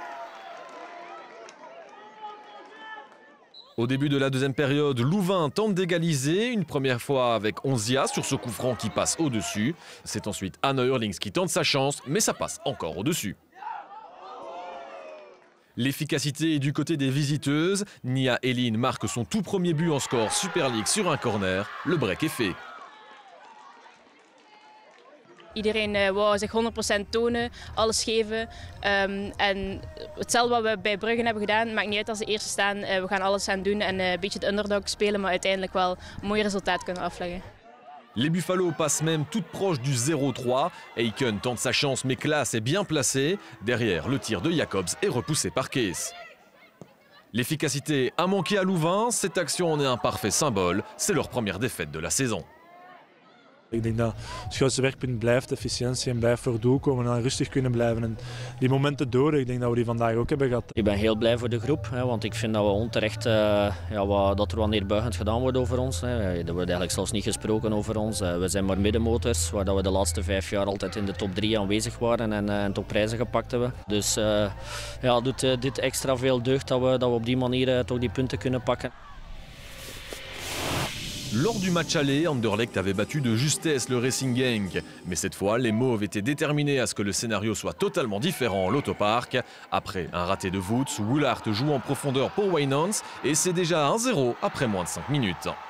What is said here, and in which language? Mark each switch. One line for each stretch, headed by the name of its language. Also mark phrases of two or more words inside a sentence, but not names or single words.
French: Au début de la deuxième période, Louvain tente d'égaliser, une première fois avec Onzia sur ce coup franc qui passe au-dessus. C'est ensuite Anna Hurlings qui tente sa chance, mais ça passe encore au-dessus. L'efficacité est du côté des visiteuses. Nia Elin marque son tout premier but en score Super League sur un corner. Le break est fait.
Dutch: Iedereen wou zich 100% tonen, alles geven. En hetzelfde wat we bij Brugge hebben gedaan, maakt niet uit als ze eerste staan. We gaan alles aan doen en een beetje het underdog spelen, maar uiteindelijk wel een mooi resultaat kunnen afleggen.
French: Les Buffalo passent même toute proche du 0-3. Aiken tente sa chance mais Klaas est bien placé. Derrière, le tir de Jacobs est repoussé par Kees. L'efficacité a manqué à Louvain. Cette action en est un parfait symbole. C'est leur première défaite de la saison.
Dutch: Ik denk dat het grootste werkpunt blijft efficiëntie en blijft voor doel komen en rustig kunnen blijven. En die momenten door, ik denk dat we die vandaag ook hebben gehad. Ik ben heel blij voor de groep, want ik vind dat we onterecht dat er wat neerbuigend gedaan wordt over ons. Er wordt eigenlijk zelfs niet gesproken over ons. We zijn maar middenmotors, waar we de laatste 5 jaar altijd in de top 3 aanwezig waren en toch prijzen gepakt hebben. Dus doet dit extra veel deugd dat we op die manier toch die punten kunnen pakken.
French: Lors du match aller, Anderlecht avait battu de justesse le Racing Genk. Mais cette fois, les Mauves étaient déterminés à ce que le scénario soit totalement différent à l'Autopark. Après un raté de Woods, Woolard joue en profondeur pour Wijnands et c'est déjà 1-0 après moins de 5 minutes.